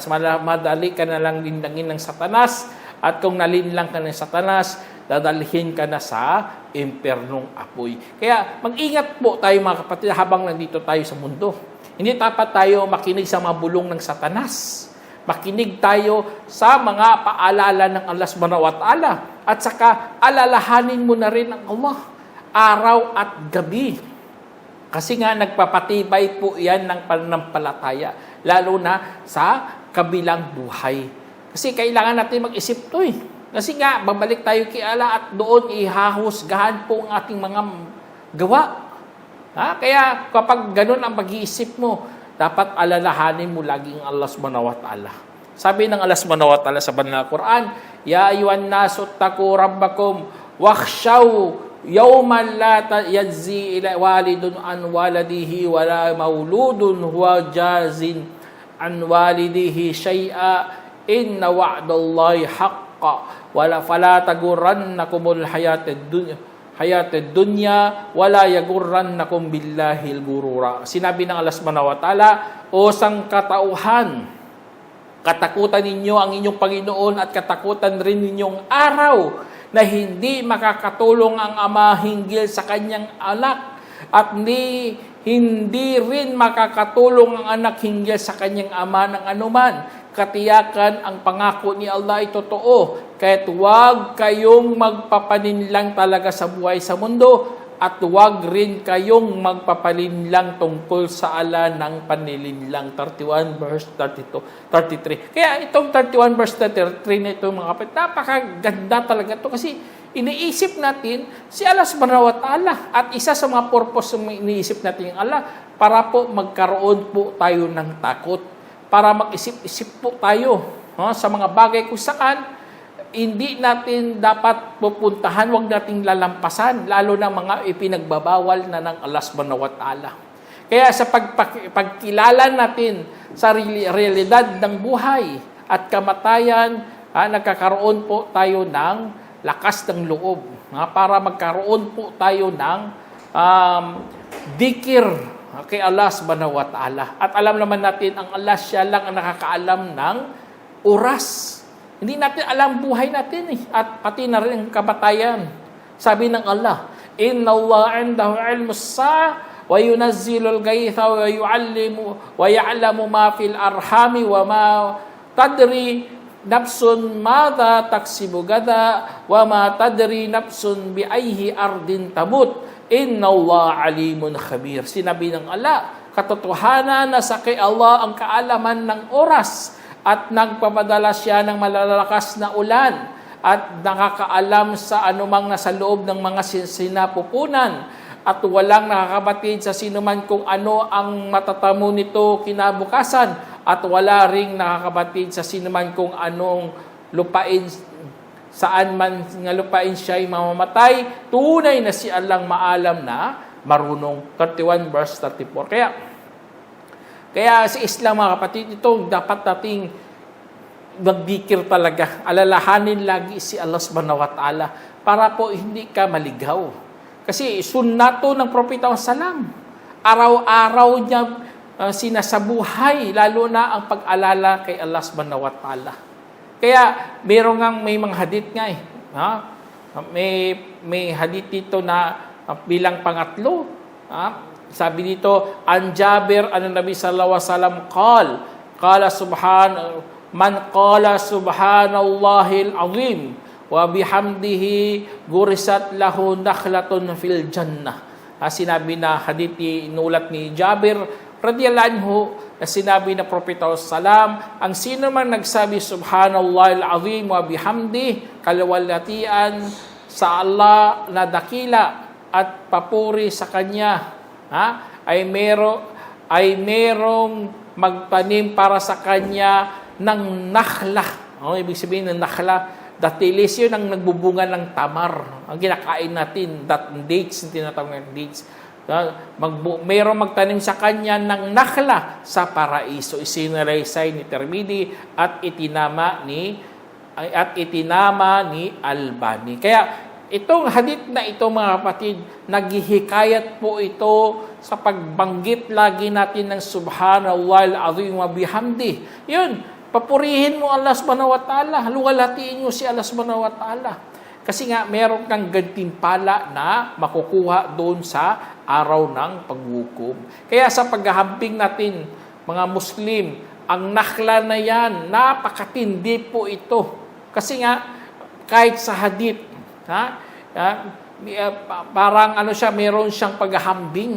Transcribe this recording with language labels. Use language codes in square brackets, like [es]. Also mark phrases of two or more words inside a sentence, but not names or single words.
[tl] Madali ka na lang lindangin ng Satanas. At kung nalinlang ka ng Satanas, dadalhin ka na sa impernong apoy. Kaya mag-ingat po tayo mga kapatid habang nandito tayo sa mundo. Hindi dapat tayo makinig sa mga bulong ng Satanas. Makinig tayo sa mga paalala ng Allah [ar] سبحانه وتعالى. [tl] At saka alalahanin mo na rin ang Allah araw at gabi. Kasi nga nagpapatibay po yan ng pananampalataya, lalo na sa kabilang buhay. Kasi kailangan natin mag-isip to eh. Kasi nga, babalik tayo kay Allah at doon ihahusgahan po ang ating mga gawa. Kaya kapag ganun ang pag-iisip mo, dapat alalahanin mo laging Allah [ar] سبحانه وتعالى. [tl] Sabi ng Allah [ar] سبحانه وتعالى [tl] sa banal na Quran, [ar] يا أيها الناس اتقوا ربكم واخشوا يوما لا يجزي إلا والد عن ولده ولا مولود هو جاز عن والده شيئا إن وعد الله حق ولا فلا تغرنكم الحياة الدنيا ولا يغرنكم بالله الغرور. [tl] Sinabi ng Allah [ar] سبحانه وتعالى, [tl] o sangkatauhan, katakutan ninyo ang inyong Panginoon at katakutan rin ninyong araw na hindi makakatulong ang ama hinggil sa kanyang anak at hindi rin makakatulong ang anak hinggil sa kanyang ama ng anuman. Katiyakan ang pangako ni Allah ay totoo, kaya't huwag kayong magpapaninlang talaga sa buhay sa mundo at huwag rin kayong magpapalinlang tungkol sa ala ng panilinlang. 31 verse 33. Kaya itong 31 verse 33 na ito mga kapatid, napakaganda talaga ito kasi iniisip natin si Allah [ar] سبحانه وتعالى [tl] at isa sa mga purpose ng iniisip natin yung Allah para po magkaroon po tayo ng takot, para mag-isip-isip po tayo sa mga bagay kung saan hindi natin dapat pupuntahan, huwag nating lalampasan, lalo na mga ipinagbabawal na ng Allah [ar] سبحانه وتعالى. [tl] Kaya sa pagkilala natin sa realidad ng buhay at kamatayan, nagkakaroon po tayo ng lakas ng loob para magkaroon po tayo ng dikir kay Allah [ar] سبحانه وتعالى. [tl] At alam naman natin, ang Allah siya lang ang nakakaalam ng oras. Hindi natin alam buhay natin at pati na rin ang kamatayan. Sabi ng Allah, [ar] إن الله عنده علم الساعة وينزل الغيث ويعلم ويعلم ما في الأرحام وما تدري نفس ماذا تكسب غدا وما تدري نفس بأي أرض تموت. إن الله عليم خبير. [tl] Sinabi ng Allah, katotohanan na sa kay Allah ang kaalaman ng oras at nagpapadala siya ng malalakas na ulan at nakakaalam sa anumang nasa loob ng mga sinapupunan at walang nakakabatid sa sinuman kung ano ang matatamo nito kinabukasan at wala ring nakakabatid sa sinuman kung anong lupain, saan man nga lupain siya'y mamamatay, tunay na si Allah'ng maalam na marunong. 31 verse 34. Kaya sa Islam, mga kapatid, ito dapat nating magbikir talaga. Alalahanin lagi si Allah [ar] سبحانه وتعالى [tl] para po hindi ka maligaw. Kasi sunnato ng Propeta Salam. Araw-araw niya sinasabuhay, lalo na ang pag-alala kay Allah [ar] سبحانه وتعالى. [tl] Kaya may mga hadith nga eh. Ha? May hadith dito na bilang pangatlo. Ha? Sabi dito, [ar] عن جابر عن النبي صلى الله عليه وسلم قال من قال سبحان الله العظيم وبحمده غرست له نخلة في الجنة. [tl] Sinabi na hadith inulat ni Jabir [ar] رضي الله عنه, [tl] na sinabi na Propeta sallam, ang sino man nagsabi [ar] سبحان الله العظيم وبحمده, [tl] kalawalhatian sa Allah na dakila at papuri sa kanya, ay merong magtanim para sa kanya ng nakhla. Ibig sabihin ng nakhla, datilis yun ang nagbubunga ng tamar. Ang kinakain natin, dates, yung tinatawag ng dates. Merong magtanim sa kanya ng nakhla sa paraiso. Isinalaysay ni Tirmidhi at itinama ni Albani. Kaya itong hadith na ito, mga kapatid, naghihikayat po ito sa pagbanggit lagi natin ng [ar] سبحان الله العظيم وبحمده. [tl] Yun, papurihin mo Allah [ar] سبحانه وتعالى, [tl] luwalhatiin mo si Allah [ar] سبحانه وتعالى. [tl] Kasi nga, meron kang gantimpala na makukuha doon sa araw ng paghukom. Kaya sa paghahambing natin, mga Muslim, ang nakhla na yan, napakatindi po ito. Kasi nga, kahit sa hadith, parang meron siyang paghahambing.